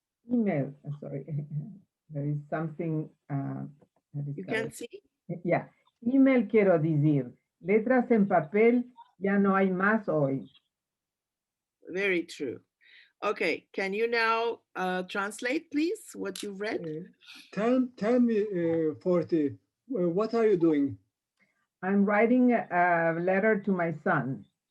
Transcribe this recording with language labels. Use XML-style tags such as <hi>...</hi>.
<en>Email, sorry, there is something You can see? Yeah,</en> <lad>email quiero decir, letras en papel ya no hay más hoy.</lad> <en>Very true. Okay, can you now translate, please, what you've read? Tell me, 40, what are you doing? I'm writing a letter to my son.</en>